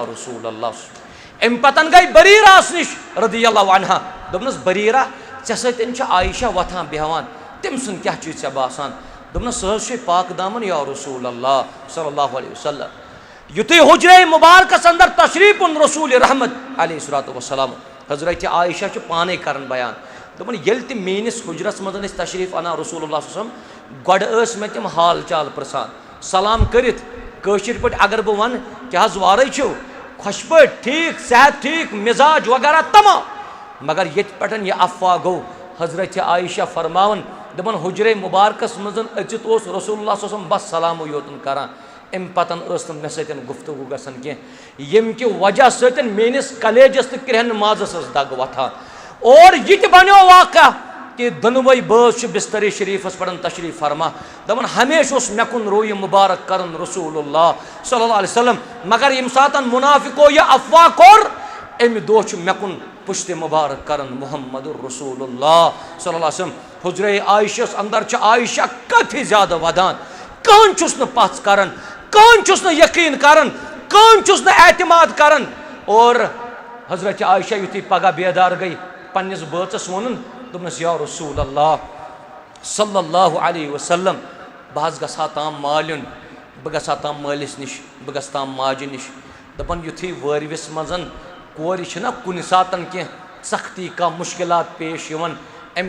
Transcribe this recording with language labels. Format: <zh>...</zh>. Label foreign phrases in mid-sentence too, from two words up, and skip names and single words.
<ks>रसूल अल्लाह अम पतन गई बरीरा निश</ks> <ar>رضي الله عنها</ar> <ks>दपनस बरीरा ऐ सतन आयशा वथान बेहवान तम सुन क्या चीज ऐ बासान दपनस सह पाक दामन</ks> <ar>يا رسول الله صلى الله عليه وسلم</ar> <ks>युतु हुजरे मुबारकस अंदर तशरीफ उन रसूल रहमत</ks> <ar>عليه الصلاة والسلام</ar> <ks>हजरत आयशा पाने कर बयान दपन ये मेनिस हुजरस मज तशरीफ अना</ks> <ar>رسول الله صلى الله عليه وسلم</ar> <ks>गड मे तम हाल चाल प्रसान सलाम करित कशिर पे अगर बह वन क्या वारे खुश पे ठीक सेहत ठीक मिजाज वगैरह तमाम मगर ये पे यह अफवाह गो हजरत आयशा फरमावन दपन हुजरे मुबारकस मज अचित</ks> <ar>رسول الله صلى الله عليه وسلم</ar> <ks>बस सलाम योतन करान अम पतन मे सतन गुफ्तगू गसन कह यम कि वजह सतन मेनिस कलेजस तो क्रहन माजस दग वथान और यह बनो वाक़ा कि दोनों बस बिस्तरी शरीफस पे तशरीफ फरमा दपन हमेशा मे कुन रोय मुबारक कर</ks> <ar>رسول الله صلى الله عليه وسلم</ar> <ks>मगर यम सात मुनाफिको यह अफवाह कोर अमि दोह मे कुन पुश्त मुबारक कर</ks> <ar>محمد رسول الله صلى الله عليه وسلم</ar> <ks>हुजरे आयशस अंदर आयशा काफी ज्यादा वदान कहन चुस न पच करन कहन चुस न यकीन करन कहन चुस न एतमाद करन और हजरत आयशा युति पगह बेदार गई पन्निस बचस वोन दपनस</ks> <ar>يا رسول الله صلى الله عليه وسلم</ar> <ks>बह गसा ताम मालिन बह गसा ताम मालिस निश बह गस ताम माज निश दपन युथि वरविस मजन कोर ना कुन सातन कह सख्ती का मुश्किलात पेश यवन अम</ks>